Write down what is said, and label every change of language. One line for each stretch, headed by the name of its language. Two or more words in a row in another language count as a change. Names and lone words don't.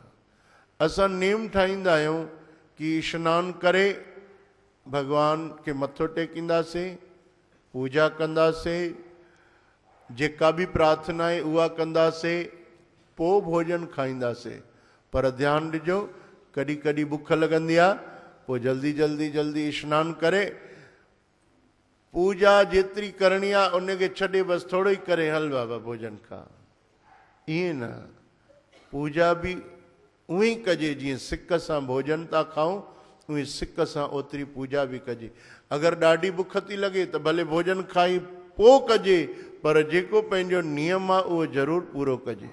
Sindhi: असां नेम ठाहींदा आहियूं कि स्नान करे भगवान खे मथो टेकींदासीं, पूजा कंदासीं, जेका बि प्रार्थना आहे उहा कंदासीं, पोइ भोजन खाईंदासीं। पर ध्यानु ॾिजो, कॾहिं कॾहिं बुख लॻंदी आहे, पोइ जल्दी जल्दी जल्दी स्नान करे पूजा जेतिरी करणी आहे उनखे छॾे बसि थोरो ई करे हल बाबा भोजन खा। ईअं न, पूजा बि उअं ई कजे जीअं सिक सां भोजन था खाऊं, उहे सिक सां ओतिरी पूजा बि कजे। अगरि ॾाढी बुख थी लॻे त भले भोजन खाई पोइ कजे, पर जेको पंहिंजो नियम आहे उहो ज़रूरु पूरो कजे।